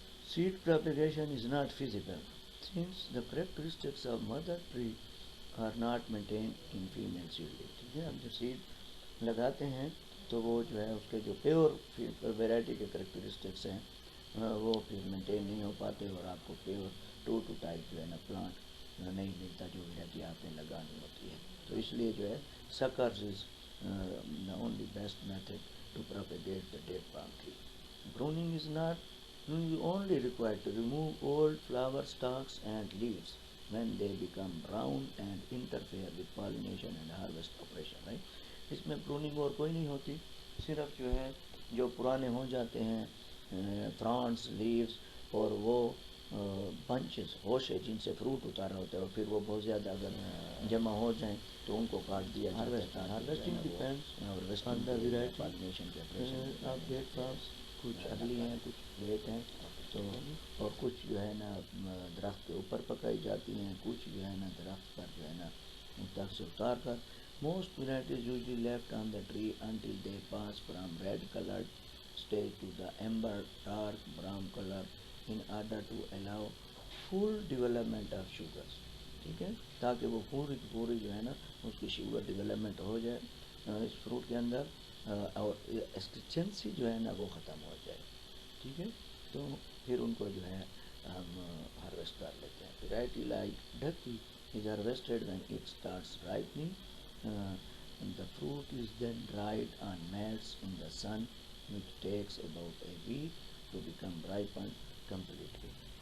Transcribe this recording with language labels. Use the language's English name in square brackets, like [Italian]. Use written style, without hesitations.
[English] Seed propagation is not feasible since the characteristics of mother tree are not maintained in female seedling. [Urdu] ٹھیک ہے، ہم جو sad لگاتے ہیں تو وہ جو ہے اس کے جو پیور ویرائٹی کے کریکٹرسٹکس ہیں وہ پھر مینٹین نہیں ہو پاتے، اور آپ کو پیور ٹو ٹائپ جو ہے نا پلانٹ نہیں ملتا جو ویرائٹی آپ نے لگانی ہوتی ہے. تو اس لیے جو ہے [English] Suckers is the only best method to propagate the date palm tree. Pruning is not only required to remove old flower stalks and leaves when they become brown and interfere with pollination and harvest operation. Right? [Urdu] اس میں pruning اور کوئی نہیں ہوتی، صرف جو ہے جو پرانے ہو جاتے ہیں فرانٹس، لیوز اور وہ بنچز، ہوشے جن سے فروٹ اتارا ہوتا ہے، اور پھر وہ بہت زیادہ اگر جمع ہو جائیں تو ان کو کاٹ دیا جاتا ہے. [English] Harvesting depends on the variety of date plants. [Urdu] کچھ ارلی ہیں، کچھ لیٹ ہیں، تو اور کچھ جو ہے نا درخت کے اوپر پکائی جاتی ہیں، کچھ جو ہے نا درخت پر جو ہے نا تک سے اتار کر. Most varieties usually left on the tree until they pass from red colored stage to the amber dark brown color in order to allow full development of sugars. ٹھیک ہے، تاکہ وہ پوری جو ہے نا اس کی شوگر ڈیولپمنٹ ہو جائے اس فروٹ کے اندر، اور ایسٹیچنسی جو ہے نا وہ ختم ہو جائے. ٹھیک ہے، تو پھر ان کو جو ہے ہم ہارویسٹ کر لیتے ہیں. [English] Variety like Dhakki is harvested when it starts ripening. The fruit is then dried on mats in the sun, which takes about a week to become ripened completely.